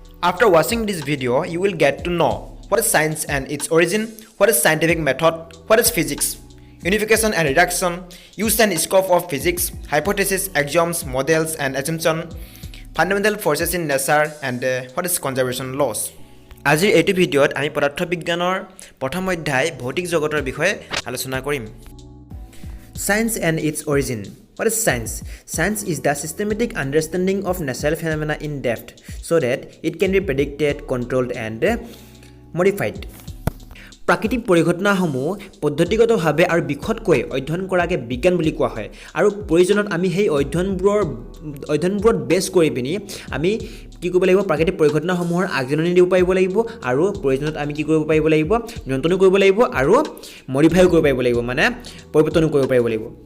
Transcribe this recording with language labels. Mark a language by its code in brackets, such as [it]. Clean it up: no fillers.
[en] After watching this video, you will get to know what is science and its origin, what is scientific method, what is physics, unification and reduction, use and scope of physics, hypothesis, axioms, models and assumption, fundamental forces in nature and what is conservation laws. [as] আজিৰ এইটো ভিডিঅ'ত আমি পদাৰ্থ বিজ্ঞানৰ প্ৰথম অধ্যায় ভৌতিক জগতৰ বিষয়ে আলোচনা কৰিম। [en] Science and its origin. What is science? Science is the systematic understanding of natural phenomena in depth so that it can be predicted, controlled and modified. [as] প্ৰাকৃতিক পৰিঘটনাসমূহ পদ্ধতিগতভাৱে আৰু বিশদকৈ অধ্যয়ন কৰাকে বিজ্ঞান বুলি কোৱা হয় আৰু প্ৰয়োজনত আমি সেই অধ্যয়নবোৰত বেছ কৰি পিনি আমি কি কৰিব লাগিব প্ৰাকৃতিক পৰিঘটনাসমূহৰ আগজননী দিব পাৰিব লাগিব আৰু প্ৰয়োজনত আমি কি কৰিব পাৰিব লাগিব নিয়ন্ত্ৰণ কৰিব লাগিব আৰু মডিফাই কৰিব পাৰিব লাগিব মানে পৰিৱৰ্তন কৰিব পাৰিব লাগিব।